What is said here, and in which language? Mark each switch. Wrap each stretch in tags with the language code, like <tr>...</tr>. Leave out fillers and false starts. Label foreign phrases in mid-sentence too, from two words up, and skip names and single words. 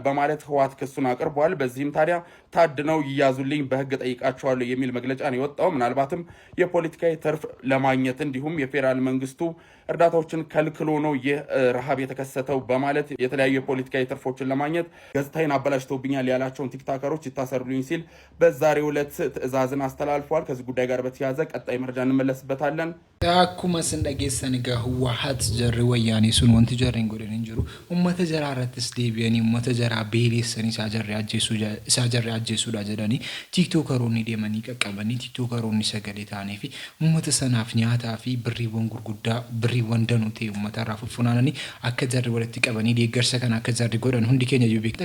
<am>በማለት ህወሓት ክሱን አቅርቧል። በዚህም ታዲያ ታድነው ይያዙልኝ በህግ ጠይቃቸዋለሁ የሚል መግለጫ ነው የወጣው። ምናልባትም የፖለቲካዊ ትርፍ ለማግኘት እንዲሁም የፌዴራል መንግስቱ እርዳታዎችን ከልክሎ ነው ይህ ረሃብ የተከሰተው በማለት የተለያዩ የፖለቲካዊ ትርፎችን ለማግኘት ገጽታዬን አበላሽተውብኛል ያላቸውን ቲክቶከሮች ይታሰሩልኝ ሲል በዛሬው ዕለት ትዕዛዝን አስተላልፏል። ከዚህ ጉዳይ ጋር በተያያዘ ቀጣይ መረጃ እንመለስበታለን።</am> <om>akkuma sin dhageessan egaa Hawwaat jarri wayyaanii sun wanti jarri hin godhin hin jiru. Uummata jaraa irrattis deebi'anii uummata jaraa beelessanii isaa jarri ajjeesuudha jedhanii tiiktookoroonni deemanii qaqqabanii tiiktookoroonni sagalee ta'anii fi uummata sanaaf nyaataa fi birriiwwan gurguddaa birriiwwan danuu ta'e uummata irraa funaananii akka jarri walitti qabanii deeggarsa kana akka jarri godhan hundi keenya iyyuu beekta.</om>